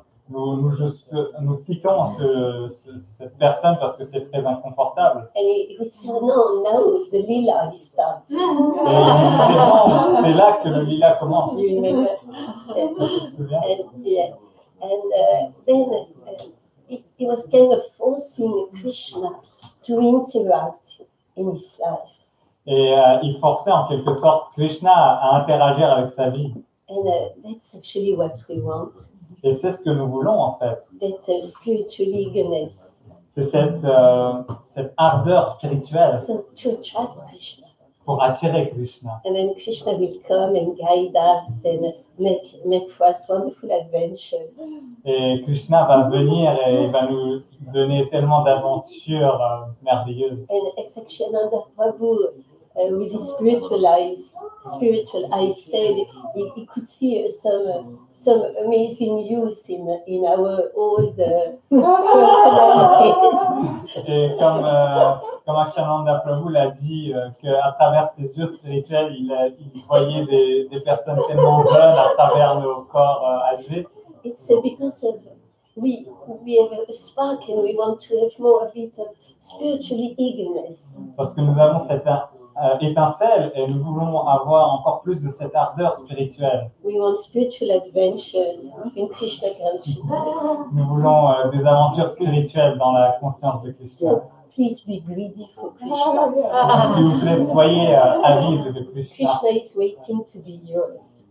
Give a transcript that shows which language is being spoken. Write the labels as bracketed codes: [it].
[fr] nous quittons cette personne parce que c'est très inconfortable. [en] And he would say, no, now the lila starts. [fr] Et bon, c'est là que le lila commence. [en] You remember? [fr] Tu te souviens? [en] And then he was kind of forcing Krishna to interact in his life. [fr] Et il forçait en quelque sorte Krishna à interagir avec sa vie. [en] And that's actually what we want. [fr] Et c'est ce que nous voulons en fait. [en] That spiritual eagerness. [fr] C'est cette ardeur spirituelle [en] So to attract Krishna. [fr] pour attirer Krishna. [en] And then Krishna will come and guide us and make for us wonderful adventures. [fr] Et Krishna va venir et il va nous donner tellement d'aventures merveilleuses. [en] And as Sakshananda Prabhu, with his spiritual eyes said he could see some amazing youth in our old personalities. [fr] Et comme Akshananda Prabhu l'a dit, qu'à travers ses yeux spirituels, il voyait des personnes tellement jeunes à travers nos corps âgés. [en] It's because of we have a spark and we want to have more of it of spiritual eagerness. [fr] Parce que nous avons cette étincelle et nous voulons avoir encore plus de cette ardeur spirituelle. [en] We want spiritual adventures in Krishna consciousness. [fr] Nous voulons des aventures spirituelles dans la conscience de Krishna. [en] So please be greedy for Krishna. [fr] S'il vous plaît, soyez avides de Krishna. [en] Krishna is waiting to be yours.